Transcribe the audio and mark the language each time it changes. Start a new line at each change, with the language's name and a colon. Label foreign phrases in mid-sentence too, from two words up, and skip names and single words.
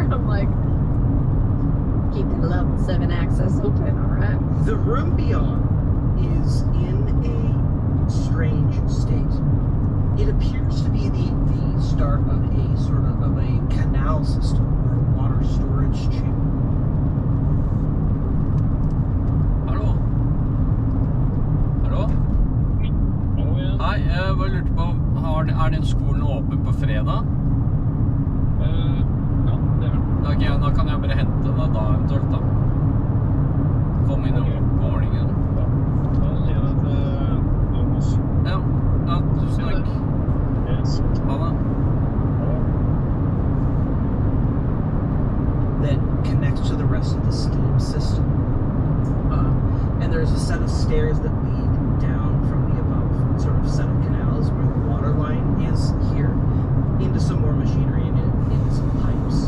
English: I'm like, keep the level 7 access open, alright? The room beyond is in a strange state. It appears to be the start of a sort of a canal system or a water storage chamber.
Norwegian: Hei, jeg bare lurte på, er den skolen åpen på fredag? Ja, det er vel. Ok, da kan jeg bare hente deg da eventuelt da. Kom inn på morgenen. Da sier jeg det til Thomas. Ja, tusen takk. Yes. Ha det.
English: That connects to the rest of the steam system. And there's a set of stairs that lead down from the above sort of set of canals where the water line is here into some more machinery and into some pipes.